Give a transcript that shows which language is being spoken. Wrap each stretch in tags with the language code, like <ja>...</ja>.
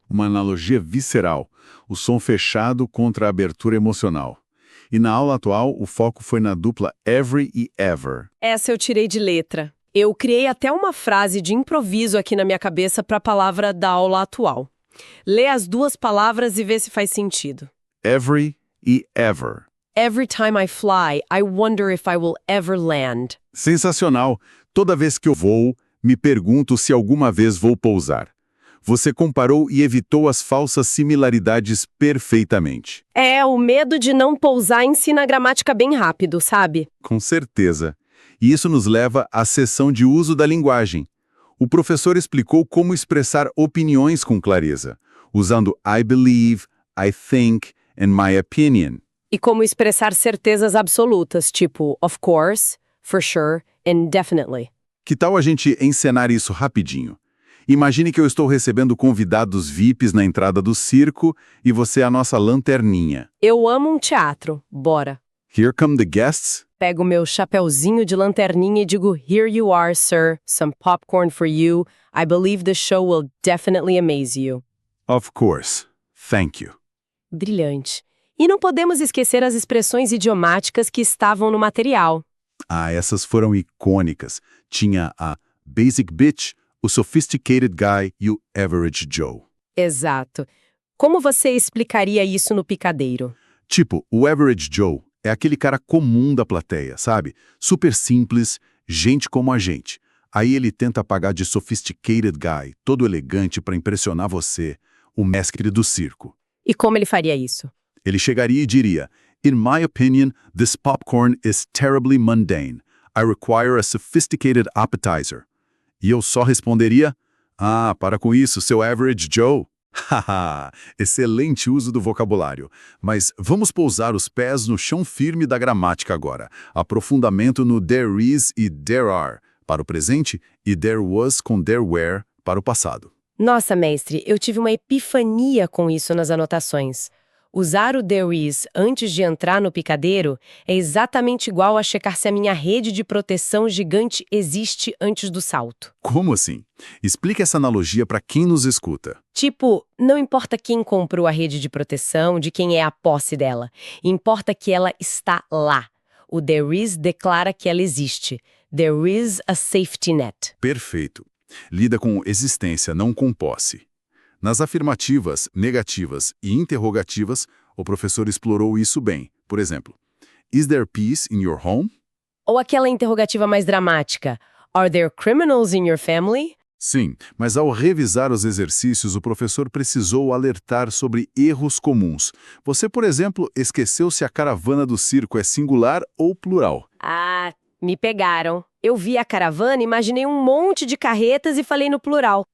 <pt>Uma analogia visceral, o som fechado contra a abertura emocional. E na aula atual, o foco foi na dupla every e ever. Essa eu tirei de letra. Eu criei até uma frase de improviso aqui na minha cabeça para a palavra da aula atual. Lê as duas palavras e vê se faz sentido. Every e ever.</pt> <en>Every time I fly, I wonder if I will ever land.</en> <pt>Sensacional! Toda vez que eu voo, me pergunto se alguma vez vou pousar. Você comparou e evitou as falsas similaridades perfeitamente. O medo de não pousar ensina a gramática bem rápido, sabe? Com certeza. E isso nos leva à seção de uso da linguagem. O professor explicou como expressar opiniões com clareza, usando</pt> <en>I believe, I think and my opinion.</en> <pt>E como expressar certezas absolutas, tipo</pt> <en>of course, for sure and definitely.</en> <pt>Que tal a gente encenar isso rapidinho? Imagine que eu estou recebendo convidados VIPs na entrada do circo e você é a nossa lanterninha. Eu amo um teatro. Bora.</pt> <en>Here come the guests.</en> <pt>Pego meu chapeuzinho de lanterninha e digo,</pt> <en>here you are, sir. Some popcorn for you. I believe the show will definitely amaze you. Of course. Thank you.</en> <pt>Brilhante. E não podemos esquecer as expressões idiomáticas que estavam no material. Essas foram icônicas. Tinha a basic bitch, o sophisticated guy e o average Joe. Exato. Como você explicaria isso no picadeiro? Tipo, o average Joe é aquele cara comum da plateia, sabe? Super simples, gente como a gente. Aí ele tenta pagar de sophisticated guy, todo elegante para impressionar você, o mestre do circo. E como ele faria isso? Ele chegaria e diria,</pt> <en>In my opinion, this popcorn is terribly mundane. I require a sophisticated appetizer.</en> <pt>E eu só responderia, Ah, para com isso, seu average Joe. Haha, excelente uso do vocabulário. Mas vamos pousar os pés no chão firme da gramática agora. Aprofundamento no there is e there are para o presente e there was com there were para o passado. Nossa, mestre, eu tive uma epifania com isso nas anotações. Usar o there is antes de entrar no picadeiro é exatamente igual a checar se a minha rede de proteção gigante existe antes do salto. Como assim? Explique essa analogia para quem nos escuta. Tipo, não importa quem comprou a rede de proteção, de quem é a posse dela. Importa que ela está lá. O there is declara que ela existe.</pt> <en>There is a safety net.</en> <pt>Perfeito. Lida com existência, não com posse. Nas afirmativas, negativas e interrogativas, o professor explorou isso bem. Por exemplo,</pt> <en>is there peace in your home?</en> <pt>Ou aquela interrogativa mais dramática.</pt> <en>Are there criminals in your family?</en> <pt>Sim, mas ao revisar os exercícios, o professor precisou alertar sobre erros comuns. Você, por exemplo, esqueceu se a caravana do circo é singular ou plural. Ah, me pegaram. Eu vi a caravana, imaginei um monte de carretas e falei no plural.</pt>